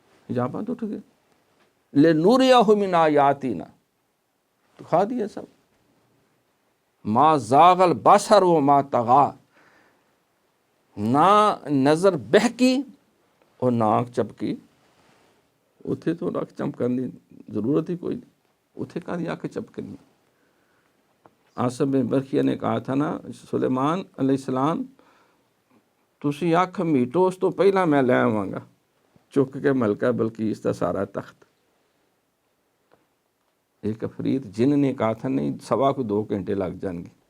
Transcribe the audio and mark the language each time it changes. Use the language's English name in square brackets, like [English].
[Urdu] حجابات اٹھ گئے. [Arabic] لِنُرِيَهُ مِنْ آیَاتِنَا. [Urdu] تو کھا دیا سب. [Arabic] ما زاغ البصر و ما طغا، [Urdu] نہ نظر بہکی اور نہ آنکھ چپکی. [Punjabi] اتھے تو آنکھ چمکن دی ضرورت ہی کوئی نہیں، اتھے کہاں دی آنکھ چپکنی. [Urdu] آصف بن برخیہ نے کہا تھا نا [Punjabi] سلیمان علیہ السلام تسی اکھ میٹو اس تو پہلا میں لے آواں گا چک کے ملکہ بلقیس دا سارا تخت. [Urdu] ایک افریت جن نے کہا تھا نہیں 2.25 گھنٹے لگ جائیں گے.